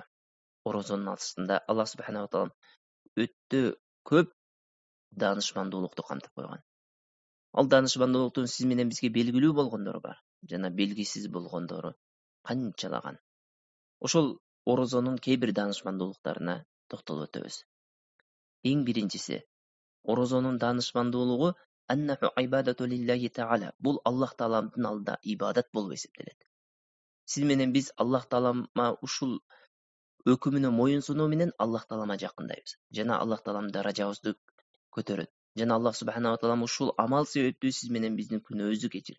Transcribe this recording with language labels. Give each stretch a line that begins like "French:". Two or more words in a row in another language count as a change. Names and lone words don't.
Kyrgyz: Орозонун астында Аллах
Arabic: سبحانه وتعالى
Kyrgyz: өтө көп даанышмандуулукту камтып койгон. Ал даанышмандуулуктун сиз менен бизге белгилүү болгондору бар, жана белгисиз болгондору канчалаган. Ошол орозонун кээ бир даанышмандуулуктарына токтолуп өтөбүз. Эң биринчиси, орозонун даанышмандуулугу
Arabic: أنه عبادة لله تعالى.
Kyrgyz: Бул Аллах Тааламдын алдында ибадат болуп эсептелет. Сиз менен биз Аллах Таалама ушул өкүмүнө моюн сунуу менен Аллах Таалама жакындайбыз. Жана Аллах Таалам даражабызды көтөрөт. Жана Аллах
Arabic: سبحانه وتعالى
Kyrgyz: ушул амал себептүү сиз менен биздин күнөөбүздү кечирет.